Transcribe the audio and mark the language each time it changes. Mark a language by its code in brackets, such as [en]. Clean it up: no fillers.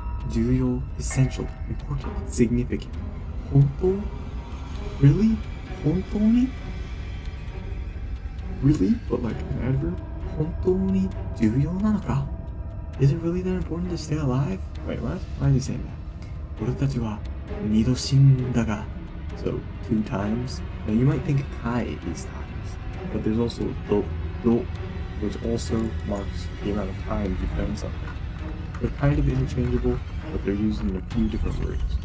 [en] 重要, essential, important, significant. 本当?Really? 本当に? Really? But like an adverb? [ja] 本当に重要なのか? [en] Is it really that important to stay alive? Wait, what? Why is he saying that? [ja] 俺たちは二度死んだが. [en] So, 2 times. Now you might think kai is times, but there's also do, which also marks the amount of times you've done something. They're kind of interchangeable, but they're used in a few different words.